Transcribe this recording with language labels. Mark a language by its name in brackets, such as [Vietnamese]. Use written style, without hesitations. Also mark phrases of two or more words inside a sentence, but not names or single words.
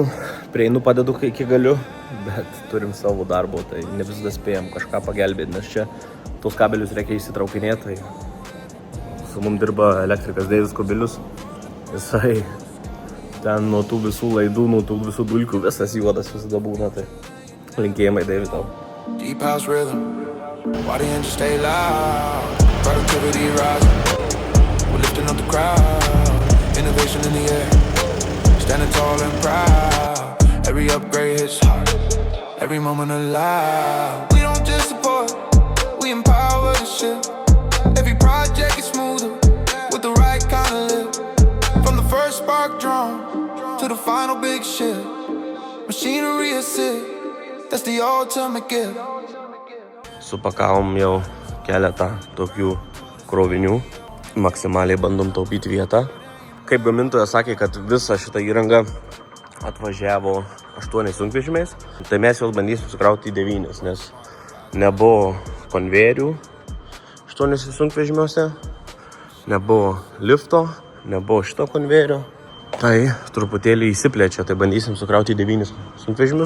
[Lithuanian] Prieinu padedu, kai iki galiu. Bet turim savo darbo, tai ne visada spėjom kažką pagelbėti, nes čia tos kabelius reikia įsitraukinėti. Tai su mum dirba elektrikas Deivis Kubilius. Jisai ten nuo tų visų laidų, nuo tų visų dulkių visas juodas visada būna. Tai linkėjimai, Deivis, tau. [English] Deep house rhythm. Why the engine stay loud? Productivity rising. We're lifting up the crowd. Innovation in the air. Standing tall and proud. Every upgrade hits hard. Every moment alive. We don't just support, we empower the shit. Every project is smoother with the right kind of lift. From the first spark drawn to the final big shit. Machinery assist, that's the ultimate gift. [Lithuanian] Supakavom jau keletą tokių krovinių. Maksimaliai bandom taupyti vietą. Kaip gamintojas sakė, kad visa šita įranga atvažiavo 8 sunkvežimiais, tai mes juos bandysim sukrauti į 9, nes nebuvo konvejerių 8 sunkvežimiuose, nebuvo lifto, nebuvo šito konvejerio, tai truputėlį įsiplečia, tai bandysim sukrauti į 9 sunkvežimius.